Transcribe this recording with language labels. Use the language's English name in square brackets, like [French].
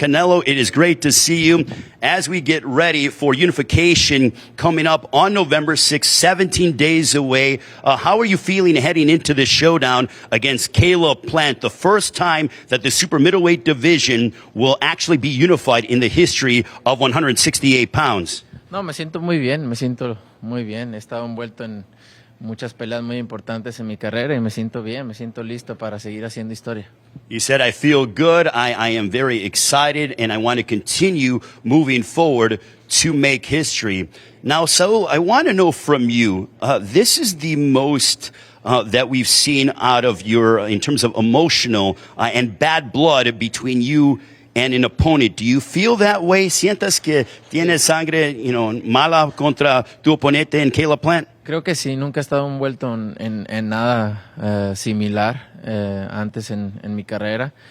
[English] Canelo, it is great to see you as we get ready for unification coming up on November 6th, 17 days away. How are you feeling heading into this showdown against Caleb Plant, the first time that the super middleweight division will actually be unified in the history of 168 pounds? [Spanish] No, me siento muy bien, He estado envuelto en muchas peleas muy importantes en mi carrera y me siento bien, me siento listo para seguir haciendo historia. [English] He said, I feel good, I am very excited, and I want to continue moving forward to make history. Now, Saul, I want to know from you, this is the most that we've seen out of your, in terms of emotional and bad blood between you and an opponent. Do you feel that way? [Spanish] ¿Sientas que tienes sangre, mala contra tu oponente en Caleb Plant? Creo que sí, nunca he estado envuelto en nada similar antes en mi carrera.